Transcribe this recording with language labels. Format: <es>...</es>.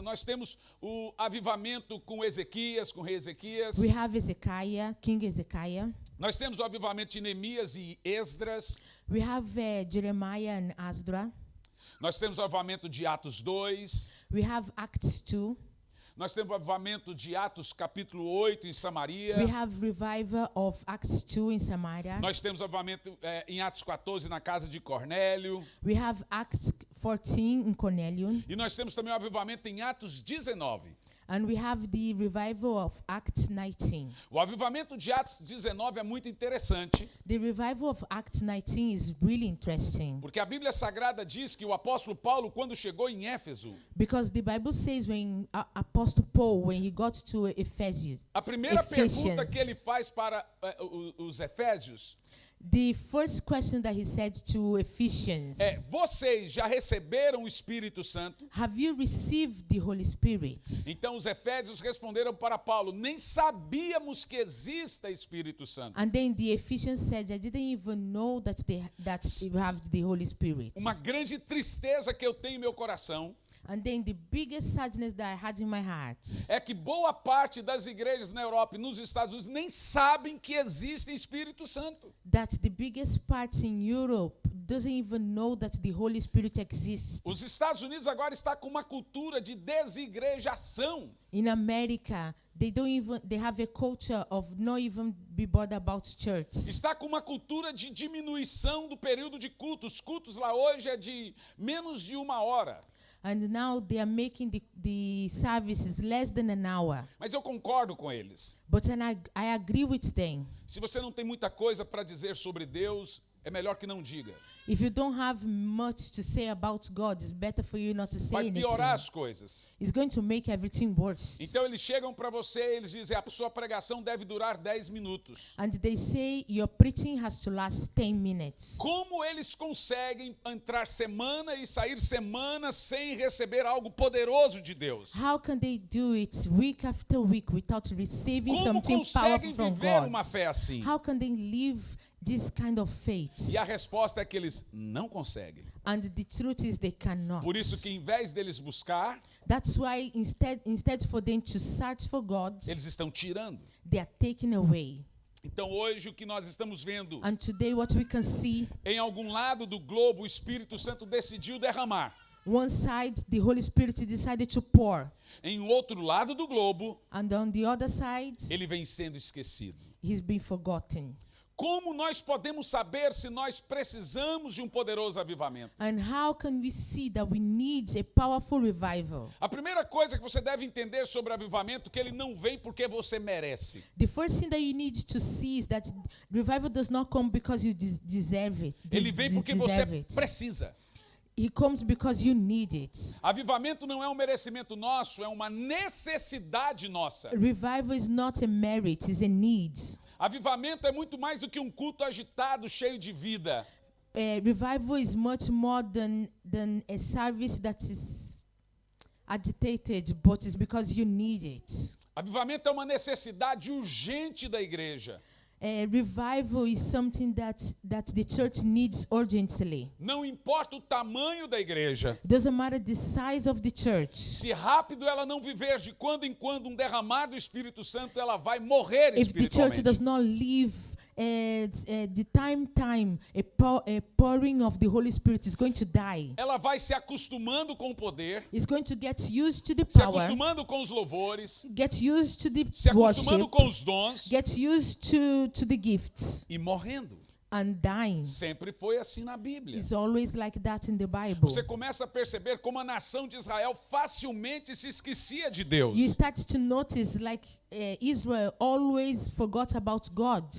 <pt>Nós temos o avivamento com Ezequias, com o rei Ezequias.</pt> <en>We have Ezekiah, King Ezekiah.</en> <pt>Nós temos o avivamento de Neemias e Esdras.</pt> <en>We have Jeremiah and Asdra.</en> <pt>Nós temos o avivamento de Atos 2.</pt> <en>We have Acts 2.</en> <pt>Nós temos o avivamento de Atos capítulo 8 em Samaria.</pt> <en>We have revival of Acts 2 in Samaria.</en> <pt>Nós temos o avivamento em Atos 14 na casa de Cornélio.</pt> <en>We have Acts 14 in Cornelium.</en> <pt>E nós temos também o avivamento em Atos 19.</pt> <en>And we have the revival of Acts 19.</en> <pt>O avivamento de Atos 19 é muito interessante,</pt> <en>The revival of Acts 19 is really interesting.</en> <pt>porque a Bíblia Sagrada diz que o apóstolo Paulo, quando chegou em Éfeso,</pt> <en>Because the Bible says when Apostle Paul, when he got to Ephesus,</en> <pt>a primeira pergunta que ele faz para os efésios</pt> <en>the first question that he said to Ephesians,</en> <pt>é: vocês já receberam o Espírito Santo?</pt> <en>have you received the Holy Spirit?</en> <pt>Então os efésios responderam para Paulo: nem sabíamos que exista Espírito Santo.</pt> <en>And then the Ephesians said, I didn't even know that you have the Holy Spirit.</en> <pt>Uma grande tristeza que eu tenho em meu coração</pt> <en>And then the biggest sadness that I had in my heart,</en> <pt>é que boa parte das igrejas na Europa e nos Estados Unidos nem sabem que existe Espírito Santo.</pt> <en>that the biggest part in Europe doesn't even know that the Holy Spirit exists.</en> <pt>Os Estados Unidos agora está com uma cultura de desigrejação.</pt> <en>In America, they have a culture of not even be bothered about church.</en> <pt>Está com uma cultura de diminuição do período de culto. Os cultos lá hoje é de menos de 1 hora.</pt> <en>And now they are making the services less than an hour.</en> <pt>Mas eu concordo com eles.</pt> <en>But then I agree with them.</en> <pt>Se você não tem muita coisa para dizer sobre Deus, é melhor que não diga.</pt> <en>If you don't have much to say about God, it's better for you not to say</en> <pt>Vai</pt> <en>anything.</en> <pt>piorar as coisas.</pt> <en>It's going to make everything worse.</en> <pt>Então eles chegam para você e eles dizem, a sua pregação deve durar 10 minutos.</pt> <en>And they say your preaching has to last 10 minutes.</en> <pt>Como eles conseguem entrar semana e sair semana sem receber algo poderoso de Deus?</pt> <en>How can they do it week after week without receiving</en> <pt>Como</pt> <en>something</en> <pt>conseguem</pt> <en>powerful from</en> <pt>viver</pt> <en>God?</en> <pt>uma fé assim?</pt> <en>How can they live this kind of faith?</en> <pt>E a resposta é que eles não conseguem.</pt> <en>And the truth is they cannot.</en> <pt>Por isso que em vez deles buscar,</pt> <en>That's why instead for them to search for God,</en> <pt>eles estão tirando.</pt> <en>they are taken away.</en> <pt>Então hoje o que nós estamos vendo,</pt> <en>And today what we can see,</en> <pt>em algum lado do globo, o Espírito Santo decidiu derramar.</pt> <en>one side the Holy Spirit decided to pour,</en> <pt>Em outro lado do globo,</pt> <en>and on the other side</en> <pt>ele vem sendo esquecido.</pt> <en>he's been forgotten.</en> <pt>Como nós podemos saber se nós precisamos de um poderoso avivamento?</pt> <en>And how can we see that we need a powerful revival?</en> <pt>A primeira coisa que você deve entender sobre avivamento é que ele não vem porque você merece.</pt> <en>The first thing that you need to see is that revival does not come because you deserve it.</en> <pt>Ele vem porque você</pt> <en>deserve it.</en> <pt>precisa.</pt> <en>He comes because you need it.</en> <pt>Avivamento não é um merecimento nosso, é uma necessidade nossa.</pt> <en>Revival is not a merit, it's a need.</en> <pt>Avivamento é muito mais do que um culto agitado, cheio de vida.</pt> <en>Revival is much more than a service that is agitated, but it's because you need it.</en> <pt>Avivamento é uma necessidade urgente da igreja.</pt> <en>Revival is something that the church needs urgently.</en> <pt>Não importa o tamanho da igreja.</pt> <en>It doesn't matter the size of the church.</en> <pt>Se rápido ela não viver de quando em quando um derramar do Espírito Santo, ela vai morrer</pt> <en>If the church</en> <pt>espiritualmente.</pt> <en>does not live the time, a pouring of the Holy Spirit is going to die.</en> <pt>Ela vai se acostumando com o poder,</pt> <en>It's going to get used to the</en> <pt>se</pt> <en>power,</en> <pt>acostumando com os louvores,</pt> <en>get used to the</en> <pt>se acostumando</pt> <en>worship,</en> <pt>com os dons</pt> <en>get used to the gifts,</en> <pt>e morrendo.</pt> <en>and dying.</en> <pt>Sempre foi assim na Bíblia.</pt> <en>It's always like that in the Bible.</en> <pt>Você começa a perceber como a nação de Israel facilmente se esquecia de Deus.</pt> <en>You start to notice like Israel always forgot about God.</en>